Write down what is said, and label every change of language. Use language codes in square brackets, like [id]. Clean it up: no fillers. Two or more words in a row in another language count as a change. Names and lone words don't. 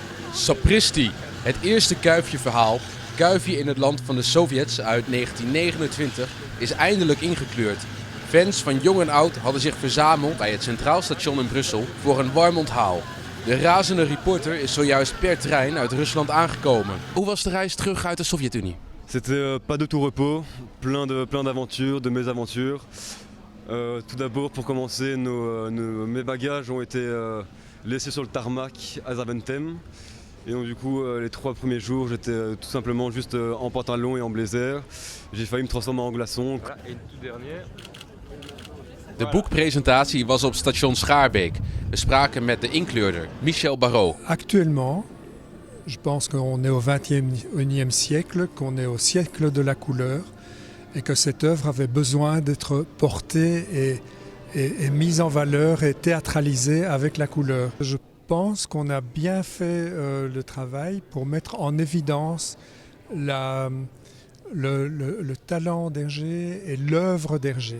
[nl] Sapristi, het eerste Kuifje-verhaal, Kuifje in het land van de Sovjets uit 1929, is eindelijk ingekleurd. Fans van jong en oud hadden zich verzameld bij het Centraal Station in Brussel voor een warm onthaal. De razende reporter is zojuist per trein uit Rusland aangekomen. Hoe was de reis terug uit de Sovjet-Unie? [fr] C'était pas de tout repos, plein d'aventures, de mésaventures. Tout d'abord, pour commencer, mes bagages ont été laissés sur le tarmac à Zaventem. Et donc du coup, les 3 premiers jours, j'étais tout simplement juste en pantalon et en blazer. J'ai failli me transformer en glaçon. Et tout dernier. [nl] De boekpresentatie was op station Schaarbeek. We spraken met de inkleurder, Michel Barrault. [fr] Actuellement, je pense qu'on est au XXIe siècle, qu'on est au siècle de la couleur et que cette œuvre avait besoin d'être portée et mise en valeur et théâtralisée avec la couleur. Je pense qu'on a bien fait le travail pour mettre en évidence le talent d'Hergé et l'œuvre d'Hergé.